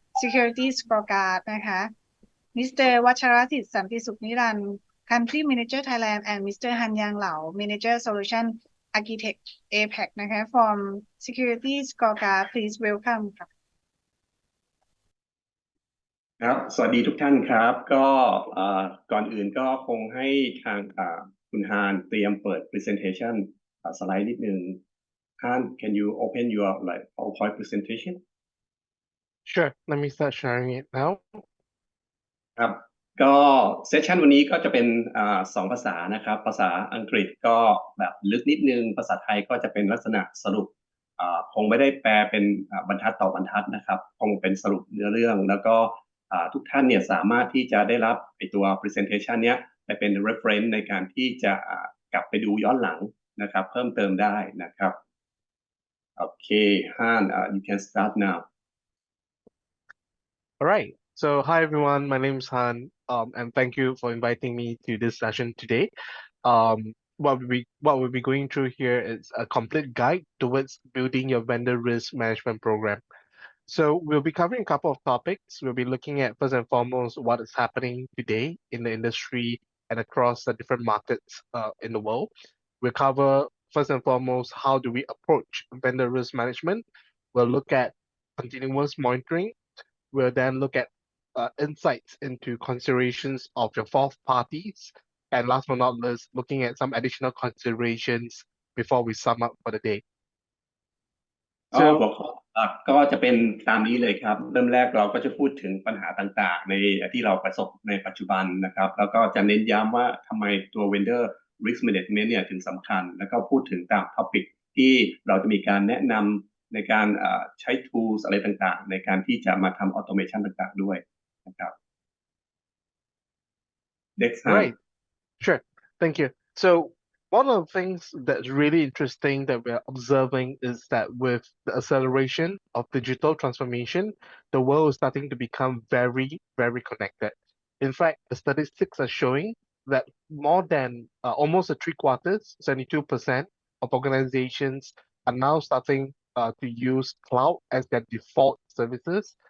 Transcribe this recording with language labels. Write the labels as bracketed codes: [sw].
[en] SecurityScorecard นะคะ Mr. วัชรศิษฐ์สันติสุขนิรันดร์ Country Manager Thailand and Mr. ฮันยังเหลา Manager Solution Architect APAC นะคะ from SecurityScorecard please welcome ค่ะ [th] ครับสวัสดีทุกท่านครับก็ก่อนอื่นก็คงให้ทางคุณฮานเตรียมเปิด presentation สไลด์นิดนึงฮาน [en] can you open your like PowerPoint presentation Sure, let me start sharing it now. [th] ครับก็เซสชันวันนี้ก็จะเป็นสองภาษานะครับภาษาอังกฤษก็แบบลึกนิดนึงภาษาไทยก็จะเป็นลักษณะสรุปคงไม่ได้แปลเป็นบรรทัดต่อบรรทัดนะครับคงเป็นสรุปเนื้อเรื่องแล้วก็ทุกท่านเนี่ยสามารถที่จะได้รับไอตัว presentation เนี้ยไปเป็น reference ในการที่จะกลับไปดูย้อนหลังนะครับเพิ่มเติมได้นะครับโอเคฮัน [en] you can start now All right. So, hi everyone. My name is Han, and thank you for inviting me to this session today. What we'll be going through here is a complete guide towards building your vendor risk management program. So, we'll be covering a couple of topics. We'll be looking at first and foremost what is happening today in the industry and across the different markets in the world. We'll cover first and foremost how do we approach vendor risk management. We'll look at continuous monitoring. We'll then look at insights into considerations of your fourth parties. And last but not least, looking at some additional considerations before we sum up for the day. [th] หัวข้อก็จะเป็นตามนี้เลยครับเริ่มแรกเราก็จะพูดถึงปัญหาต่างๆในที่เราประสบในปัจจุบันนะครับแล้วก็จะเน้นย้ำว่าทำไมตัว vendor risk management เนี่ยถึงสำคัญแล้วก็พูดถึงตาม topic ที่เราจะมีการแนะนำในการใช้ tools อะไรต่างๆในการที่จะมาทำ automation ต่างๆด้วยนะครับ [en] Next time. Right. Sure. Thank you. So one of the things that's really interesting that we're observing is that with the acceleration of digital transformation, the world is starting to become very, very connected. In fact, the statistics are showing that more than almost a three-quarters, 72% of organizations are now starting to use cloud as their default services.